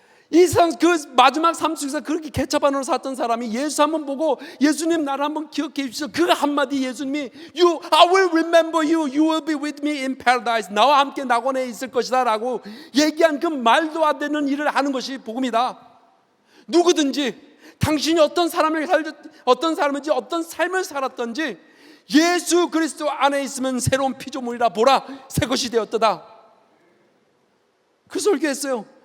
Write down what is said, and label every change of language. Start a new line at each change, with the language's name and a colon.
Korean: 이 세상 그 마지막 삶 속에서 그렇게 케첩 안으로 살았던 사람이 예수 한번 보고 예수님 나를 한번 기억해 주시오. 그 한마디 예수님이
English: I will remember you. You will be with me in paradise.
Korean: 나와 함께 낙원에 있을 것이다 라고 얘기한 그 말도 안 되는 일을 하는 것이 복음이다. 누구든지 당신이 어떤 사람인지 어떤 삶을 살았던지 예수 그리스도 안에 있으면 새로운 피조물이라 보라 새 것이 되었도다. 그 설교했어요.